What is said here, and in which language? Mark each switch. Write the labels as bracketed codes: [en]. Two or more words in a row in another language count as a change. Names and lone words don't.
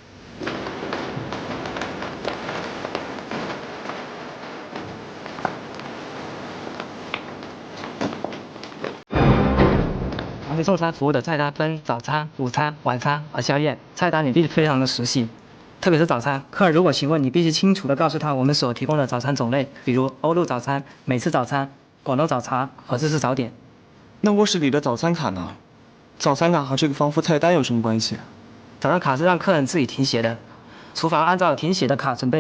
[zh] 送餐服務的菜單分早餐、午餐、晚餐和宵夜，菜單你必須非常的熟悉，特別是早餐。客人如果詢問，你必須清楚地告訴他我們所提供的早餐種類，比如歐陸早餐、美式早餐、廣東早茶和日式早點。那臥室裡的早餐卡呢？早餐卡和這個防腐菜單有什麼關係？早餐卡是讓客人自己填寫的，廚房按照填寫的卡準備。